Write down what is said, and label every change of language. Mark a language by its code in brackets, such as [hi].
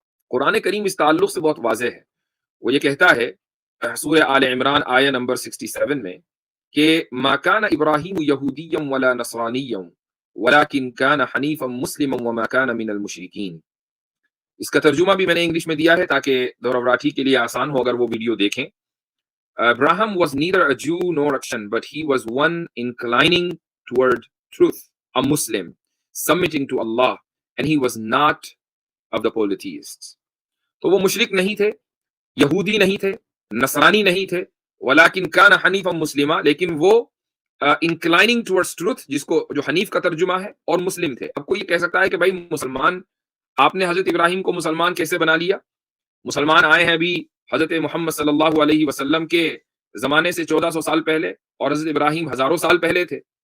[ur] قرآن کریم اس تعلق سے بہت واضح ہے. وہ یہ کہتا ہے سورہ آل عمران آیہ نمبر 67 میں کہ [ar] ما کان ابراہیم یہودیا ولا نصرانیا ولکن کان حنیفا مسلما وما کان من المشرکین. [ur] اس کا ترجمہ بھی میں نے انگلش میں دیا ہے تاکہ دورہ راٹھی کے لیے آسان ہو اگر وہ ویڈیو دیکھیں. [en] Abraham was neither a Jew nor a Christian, but he was one inclining toward truth, a Muslim, submitting to Allah, and he was not of the polytheists. [ur] تو وہ مشرک نہیں تھے, یہودی نہیں تھے, نصرانی نہیں تھے, [ar] ولیکن کان حنیفا مسلما, [ur] لیکن وہ [en] inclining towards truth, [ur] جس کو جو حنیف کا ترجمہ ہے, اور مسلم تھے. اب کوئی یہ کہہ سکتا ہے کہ بھائی مسلمان, آپ نے حضرت ابراہیم کو مسلمان کیسے بنا لیا؟ مسلمان آئے ہیں ابھی حضرت محمد صلی اللہ علیہ وسلم کے زمانے سے 1400 سال پہلے, اور حضرت ابراہیم ہزاروں سال پہلے تھے.